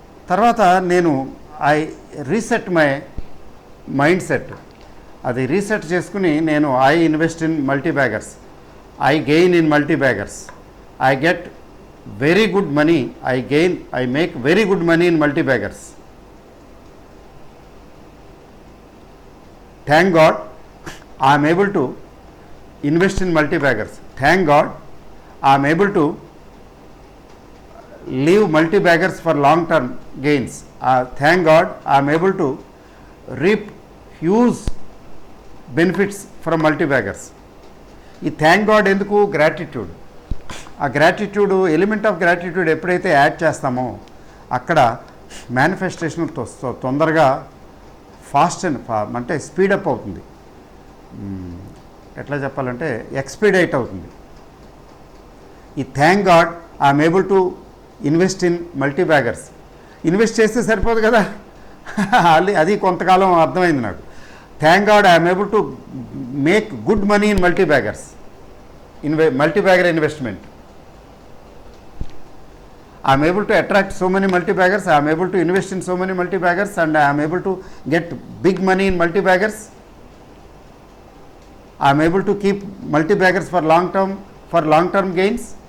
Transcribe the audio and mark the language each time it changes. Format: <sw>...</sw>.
<te>తర్వాత నేను</te> <en>I reset my mind set.</en> <te>అది రీసెట్ చేసుకుని నేను</te> <en>I invest in multi baggers, I gain in multi baggers, I get very good money, I make very good money in multi baggers. Thank God I am able to invest in multi baggers. Thank God I am able to leave multi baggers for long term gains. Thank God I am able to reap huge benefits from multi baggers.</en> <te>ఈ thank God ఎందుకు? Gratitude. ఆ gratitude,</te> <en>element of gratitude</en> <te>ఎప్పుడైతే add చేస్తామో అక్కడ manifestation తొందరగా</te> <en>fast and</en> <te>అంటే speedup అవుతుంది. ఎట్లా చెప్పాలంటే ఎక్స్పీడైట్ అవుతుంది.</te> <en>ఈ thank God I'm able to invest in multi baggers.</en> <te>Invest చేస్తే సరిపోదు కదా, అది కొంతకాలం అర్థమైంది నాకు.</te> <en>Thank God I'm able to make good money in multi baggers, multi bagger investment. I'm able to attract so many multi-baggers, I am able to invest in so many multi-baggers, and I am able to get big money in multi-baggers. I am able to keep multi-baggers for long-term gains.</en>